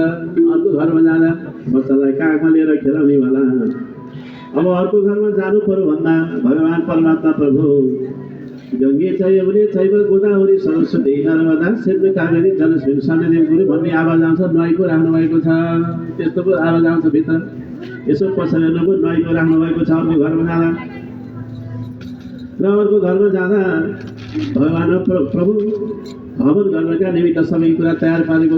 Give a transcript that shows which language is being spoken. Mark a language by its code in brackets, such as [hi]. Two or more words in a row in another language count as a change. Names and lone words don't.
[ne] अर्को घरमा जाँदा बच्चालाई काखमा लिएर खेलाउने वाला। अब अर्को घरमा जानु पर्यो भन्दा भगवान परमात्मा प्रभु [sa] गङ्गे छ यमुने छैव गोदावरी सरस्वती नर्मदा सिन्धु कावेरी जलस्मिन् सन्निधिं [ne] भन्ने आवाज आउँछ। नुहाईको राख्नु भएको छ, त्यस्तो पो आवाज आउँछ भित्र। यसो पसल हेर्नु नुहाईको राख्नु भएको छ अर्को घरमा जाँदा। र अर्को घरमा जाँदा भगवान प्रभु हवन गर्नका निमित्त सबै कुरा तयार पारेको छ।